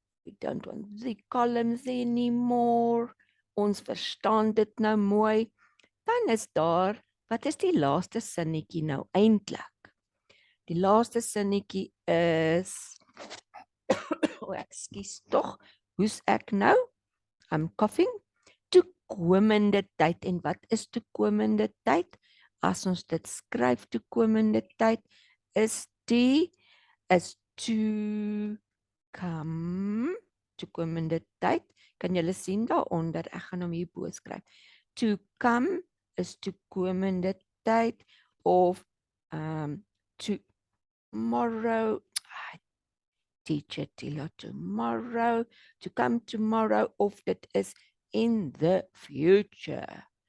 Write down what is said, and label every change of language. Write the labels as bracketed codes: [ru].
[en] We don't want the columns anymore. [af] Ons verstaan dit nou mooi. Dan is daar, wat is die laaste sinnetjie nou eintlik? Die laaste sinnetjie is ekskuus tog. Hoe's ek nou? [en] I'm coughing. [af] Toekomende tyd. En wat is toekomende tyd? As ons dit skryf, toekomende tyd is [en] to come. [af] Toekomende tyd. Kan julle sien daaronder? Ek gaan hom hierbo skryf. [en] To come is [af] toekomende tyd of [en] tomorrow. Teacher Tiela, tomorrow. To come tomorrow [af] of dit [en] is in the future.